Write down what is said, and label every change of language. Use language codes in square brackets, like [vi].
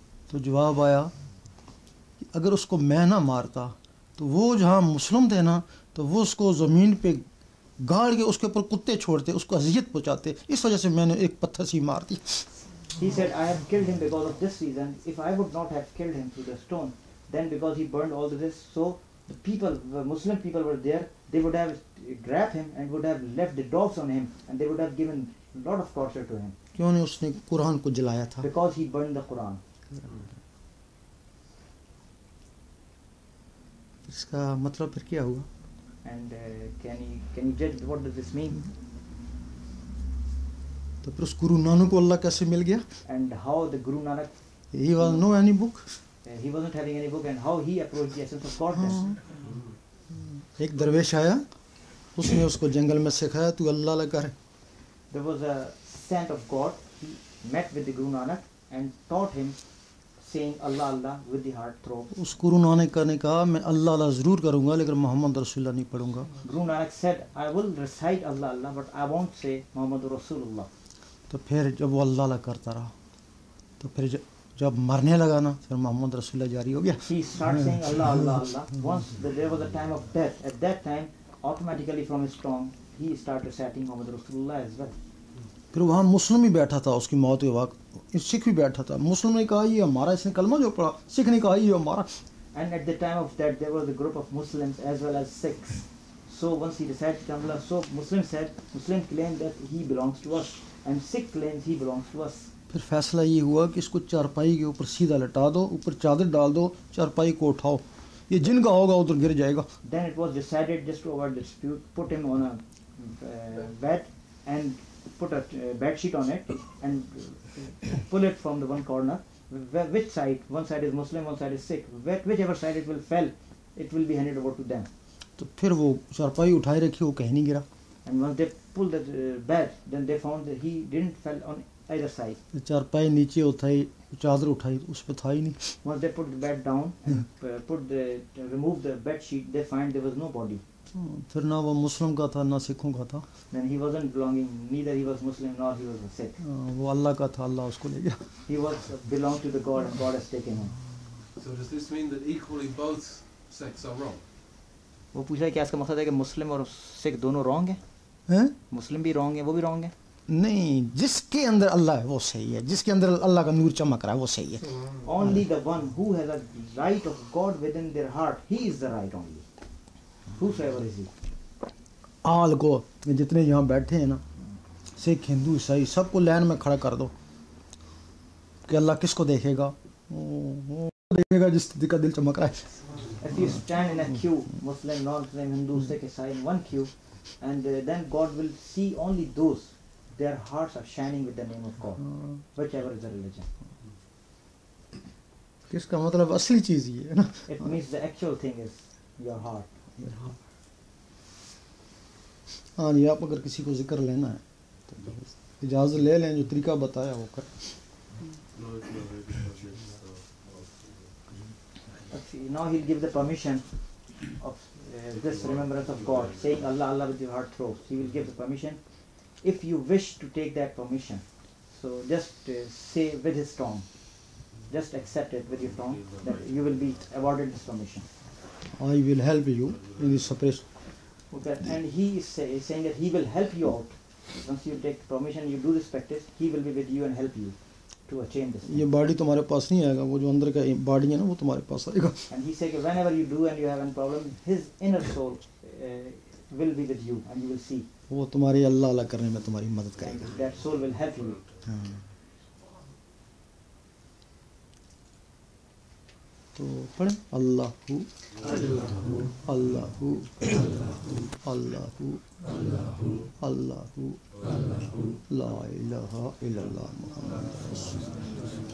[hi] तो जवाब आया कि अगर उसको मैं ना मारता, तो वो जहाँ मुस्लिम थे ना, तो वो उसको ज़मीन पे गाड़ के उसके ऊपर कुत्ते छोड़ते, उसको अजियत पहुँचाते. इस वजह से मैंने एक पत्थर से मार दी. [en] He said, I have killed him because of this reason. If I would not have killed him through the stone, then because he burned all this, so the people, the Muslim people were there, they would have grabbed him and would have left the dogs on him, and they would have given a lot of torture to him. [hi] क्यों नहीं उसने कुरान को जलाया था. [en] Because he burned the Quran. [hi] इसका मतलब फिर क्या हुआ. [en] And can you judge what does this mean? [hi] तो फिर उस गुरु नानक को अल्लाह कैसे मिल गया. [en] And how the Guru Nanak, he was no any book. he wasn't having any book, and how he approached the essence of Godness. [hi] एक दरवेश आया, उसने उसको जंगल में सिखाया तू अल्लाह लगा कर. [en] There was a saint of God. He met with the Guru Nanak and taught him saying Allah Allah with the heart throb. [hi] उस गुरु नानक ने कहा मैं अल्लाह अल्लाह ज़रूर करूँगा लेकिन मोहम्मद रसूलुल्लाह नहीं पढ़ूँगा। [en] Guru Nanak said, I will recite Allah Allah, but I won't say Muhammad Rasulullah. [hi] तो फिर जब वो अल्लाह अल्लाह करता रहा तो फिर जब मरने लगा ना फिर मोहम्मद रसूलुल्लाह जारी हो गया। [en] He started saying Allah Allah Allah. Once there was a time of death, at that time, automatically from his tongue, he started reciting Muhammad Rasulullah as well. [hi] फिर वहाँ मुस्लिम भी बैठा था उसकी मौत के वक्त, सिख भी बैठा था। मुस्लिम ने कहा ये हमारा, इसने कलमा जो पढ़ा, सिख ने कहा ये हमारा। [en] And at the time of that, there was a group of Muslims as well as Sikhs. So once he recited Allah, so Muslims claimed that he belongs to us, and Sikh claims he belongs to us. [hi] फिर फैसला ये हुआ कि इसको चारपाई के ऊपर सीधा लटा दो, ऊपर चादर डाल दो, चारपाई को उठाओ, ये जिनका होगा उधर गिर जाएगा। [en] Then it was decided, just to avoid dispute, put him on a bed and put a bed sheet on it and pull it from the one corner. Which side? One side is Muslim, one side is Sikh. Whichever side it will fall, it will be handed over to them. [hi] तो फिर वो चारपाई उठाए रखी, वो कहीं नहीं गिरा। [en] And once they pulled the bed, then they found that he didn't fall on either side. [hi] चारपाई नीचे उठाई, चादर उठाई, उस पे था ही नहीं। [en] Once they put the bed down and remove the bed sheet, they find there was no body. [hi] फिर ना वो मुस्लिम का था ना सिखों का था। [en] Then he wasn't belonging, neither he was Muslim nor he was a Sikh. [hi] वो अल्लाह का था, अल्लाह उसको ले गया। [en] He was belonged to the God and God has taken him. So does this mean that equally both sects are wrong? [hi] वो पूछा क्या इसका मकसद है कि मुस्लिम और सिख दोनों रॉन्ग हैं? हैं? मुस्लिम भी रॉन्ग है, वो भी रॉन्ग है? नहीं, जिसके अंदर अल्लाह है वो सही है, जिसके अंदर अल्लाह का नूर चमक रहा है वो सही है। [en] Only the one who has a light of God within their heart, he is the right only. Whosoever is he. [hi] आल को जितने यहाँ बैठे हैं ना, सिख हिंदू ईसाई, सबको लाइन में खड़ा कर दो कि अल्लाह किसको देखेगा? वो देखेगा जिसका दिल चमक रहा है। [en] If you stand in a queue, Muslim, non-Muslim, Hindu, Sikh, Isai, in one queue, and then God will see only those, their hearts are shining with the name of God, whichever is the religion. [hi] किसका मतलब असली चीज़ ये है ना? [en] It means the actual thing is your heart. [hi] हाँ जी, आप अगर किसी को जिक्र लेना है तो इजाज़त ले लें, जो तरीका बताया वो कर। [en] Now he'll give the permission of this remembrance of God, saying Allah Allah with your heart throbbs. He will give the permission. If you wish to take that permission, so just say with his tongue, just accept it with your tongue, that you will be awarded this permission. I will help you in this separation. Okay. And he is saying that he will help you out. Once you take permission, you do this practice, he will be with you and help you to attain this. [hi] ये body तुम्हारे पास नहीं आएगा, वो जो अंदर का body है ना वो तुम्हारे पास आएगा। [en] And he said that whenever you do and you have a problem, his inner soul will be with you and you will see. [hi] वो तुम्हारी अल्लाह अल्लाह करने में तुम्हारी मदद करेगा। [en] That soul will help you. [hi] हाँ। तो पढ़ें अल्लाहु अल्लाहु अल्लाहु अल्लाहु [ar] ला इलाहा इल्लल्लाह मुहम्मद रसूलुल्लाह।